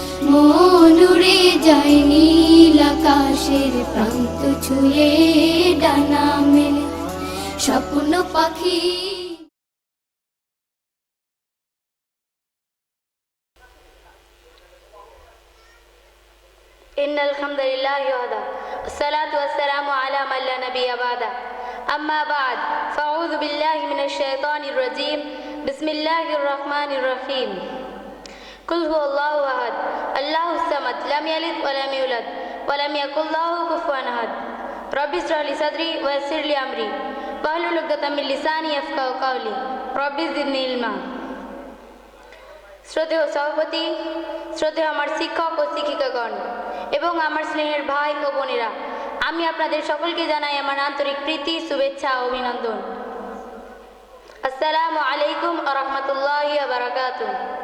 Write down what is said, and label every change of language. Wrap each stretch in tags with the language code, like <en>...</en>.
<bn>মনুরে যায় নীল আকাশের প্রান্ত ছুঁয়ে ডানা মেলে, স্বপ্ন পাখি।</bn> <ar>ইন্নাল হামদুলিল্লাহি ওয়াহদা ওয়াসসালাতু ওয়াসসালামু আলা মান লা নাবিয়্যা বা'দা। أما بعد فأعوذ بالله من الشيطان الرجيم بسم الله الرحمن الرحيم قل هو الله أحد الله الصمد لم يلد ولم يولد ولم يكن له كفوا أحد رب اشرح لي صدري ويسر لي أمري واحلل عقدة من لساني يفقهوا قولي رب زدني علما।</ar> <bn>শ্রদ্ধেয় সভাপতি, শ্রদ্ধেয় আমার শিক্ষক ও শিক্ষিকাগণ এবং আমার স্নেহের ভাই ও বোনেরা, আমি আপনাদের সকলকে জানাই আমার আন্তরিক প্রীতি, শুভেচ্ছা ও অভিনন্দন।</bn> <ar>আসসালামু আলাইকুম ওয়া রাহমাতুল্লাহি ওয়া বারাকাতুহু।</ar>